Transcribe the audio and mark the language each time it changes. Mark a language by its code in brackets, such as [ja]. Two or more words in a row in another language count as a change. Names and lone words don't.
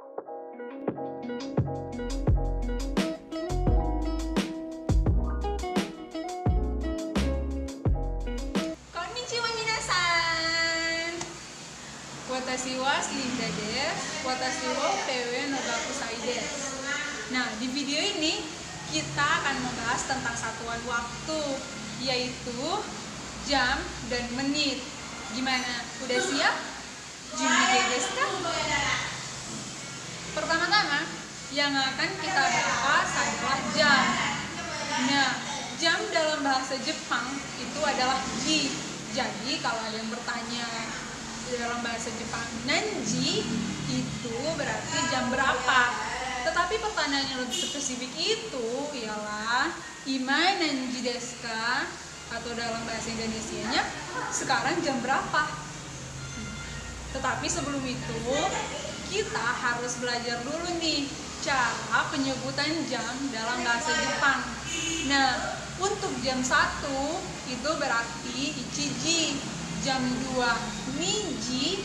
[ja] こんにちは皆さん. 私はリンダです。私はPWの学生です. [id] Nah, di video ini kita akan membahas tentang satuan waktu, yaitu jam dan menit. Gimana? Udah siap? [ja] 準備ですか? [id] Pertama-tama, yang akan kita bahas adalah jam. Nah, jam dalam bahasa Jepang itu adalah ji. Jadi kalau ada yang bertanya dalam bahasa Jepang nanji, itu berarti jam berapa. Tetapi pertanyaan yang lebih spesifik itu ialah [ja] 今何時ですか, [id] atau dalam bahasa Indonesianya sekarang jam berapa. Tetapi sebelum itu kita harus belajar dulu nih cara penyebutan jam dalam bahasa Jepang. Nah, untuk jam 1 itu berarti ichiji, jam 2 niji,